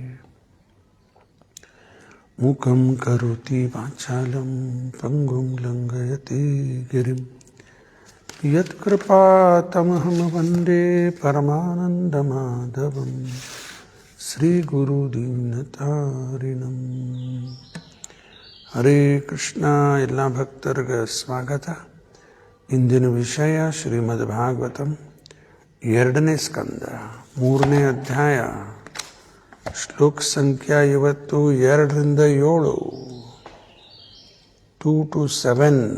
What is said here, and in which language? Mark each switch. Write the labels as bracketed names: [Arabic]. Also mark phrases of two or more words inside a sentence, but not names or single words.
[Sanskrit] ಮುಖಂ ಕರೋತಿ ವಾಚಾಲಂ ಪಂಗುಂ ಲಂಘಯತೆ ಗಿರಿಂ ಯತ್ಕೃಪಾತಮಹಂ ವಂದೇ ಪರಮಾನಂದಮಾಧವಂ ಶ್ರೀಗುರುದೀನತಾರಿಣಂ. ಹರೇ ಕೃಷ್ಣ. [Kannada] ಎಲ್ಲ ಭಕ್ತರಿಗೆ ಸ್ವಾಗತ. ಇಂದಿನ ವಿಷಯ ಶ್ರೀಮದ್ ಭಾಗವತಂ 2ನೇ ಸ್ಕಂದ 3ನೇ ಅಧ್ಯಾಯ. ಶ್ಲೋಕ ಸಂಖ್ಯಾ ಇವತ್ತು 2ರಿಂದ 7, 2 to 7.